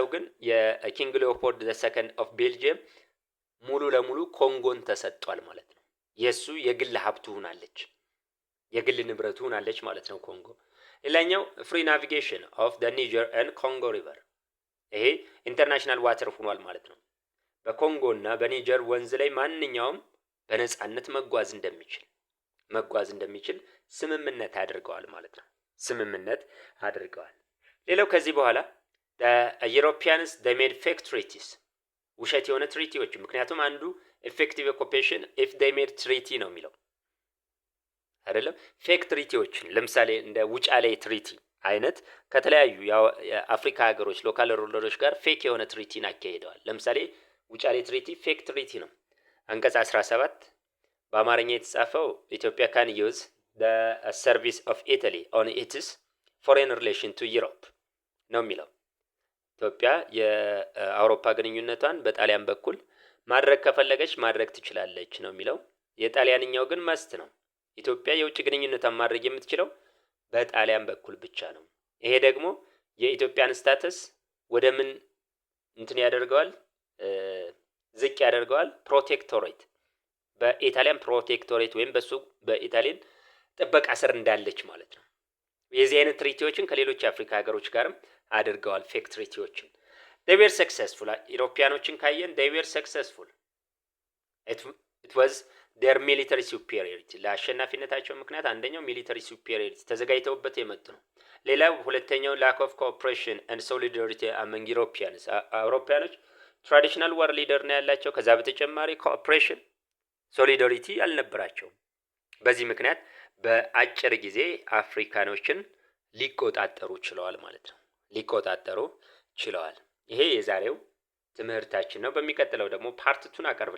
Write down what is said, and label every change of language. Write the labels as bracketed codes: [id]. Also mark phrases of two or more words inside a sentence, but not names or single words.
[am] ግን የኪንግ ሊዮፖልድ ዘ ሰከንድ ኦፍ ቤልጂየም ሙሉ ለሙሉ ኮንጎን ተሰጥቷል ማለት ነው። የሱ የግል ሀብቱ ሆናለች፣ የግል ንብረቱ ሆናለች ማለት ነው ኮንጎ። ሌላኛው [en] free navigation of the Niger and Congo River [am] ይሄ [en] international water [am] ሆኗል ማለት ነው። በኮንጎ እና በኒጀር ወንዝ ላይ ማንኛውም በነጻነት መጓዝ እንደሚችል ስምምነት አድርገዋል ማለት ነው። ሌላው ከዚህ በኋላ [en] Europeans they made fake treaties [am] ውሸት የሆነ ትሪቲዎች። ምክንያቱም አንዱ [en] effective occupation if they made treaty [am] ነው የሚለው አይደለም። [en] fake treaties [am] ለምሳሌ እንደ ውጫሌ ትሪቲ አይነት ከተለያዩ የአፍሪካ ሀገሮች [en] local rulers [am] ጋር ፌክ የሆነ ትሪቲን አካሂደዋል። ለምሳሌ ውጫሌ ትሪቲ [en] fake treaty [am] ነው። አንቀጽ 17 በአማርኛ የተጻፈው ኢትዮጵያ [en] can use the service of Italy on its foreign relation to Europe [am] ነው የሚለው። ኢትዮጵያ የአውሮፓ ግንኙነቷን በጣሊያን በኩል ማድረግ ከፈለገች ማድረግ ትችላለች ነው የሚለው። የጣሊያንኛው ግን መስት ነው። ኢትዮጵያ የውጭ ግንኙነቷን ማድረግ የምትችለው በጣሊያን በኩል ብቻ ነው። ይሄ ደግሞ የኢትዮጵያን ስታተስ ወደ ምን እንትን ያደርገዋል? ዝቅ ያደርገዋል። ፕሮቴክቶሬት በኢጣሊያን ፕሮቴክቶሬት ወይም በሱ በኢጣሊያን ጥበቃ ስር እንዳለች ማለት ነው። የዚህ አይነት ትሪቲዎችን ከሌሎች የአፍሪካ ሀገሮች ጋርም አድርገዋል። [en] fake treaties [am] they [en] were successful። [am] ኢሮፒያኖችን ካየን [en] they were successful it was their military superiority። [am] ለአሸናፊነታቸው ምክንያት አንደኛው [en] military superiority [am] ተዘጋጅተውበት የመጡ ነው። ሌላው ሁለተኛው [en] lack of cooperation and solidarity among Europeans። [am] አውሮፓያኖች [en] traditional war leader [am] ነው ያላቸው። ከዛ በተጨማሪ [en] cooperation solidarity [am] አልነበራቸውም። በዚህ ምክንያት በአጭር ጊዜ አፍሪካኖችን ሊቆጣጠሩ ችለዋል ማለት ነው። ሊቆጣጠሩ ችለዋል። ይሄ የዛሬው ትምህርታችን ነው። በሚቀጥለው ደግሞ ፓርትቱን